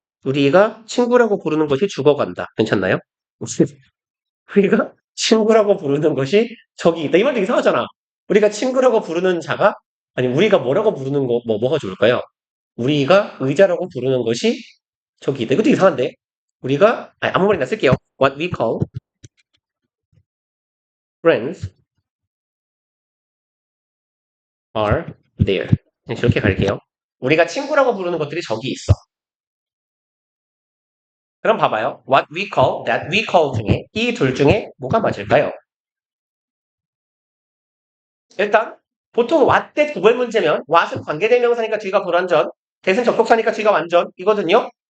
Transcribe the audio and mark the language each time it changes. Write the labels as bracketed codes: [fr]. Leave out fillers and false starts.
[ko] 우리가 친구라고 부르는 것이 죽어간다. 괜찮나요? 우리가 친구라고 부르는 것이 저기 있다. 이 말도 이상하잖아. 우리가 친구라고 부르는 자가, 아니, 우리가 뭐라고 부르는 거, 뭐가 좋을까요? 우리가 의자라고 부르는 것이 저기 있다. 이것도 이상한데? 우리가, 아무 말이나 쓸게요. [en] What we call friends are there. [ko] 그냥 저렇게 갈게요. 우리가 친구라고 부르는 것들이 저기 있어. 그럼 봐봐요. What we call, that we call 중에 이 둘 중에 뭐가 맞을까요? 일단 보통 what that 구별 문제면 what은 관계대명사니까 뒤가 불완전, that은 접속사니까 뒤가 완전 이거든요.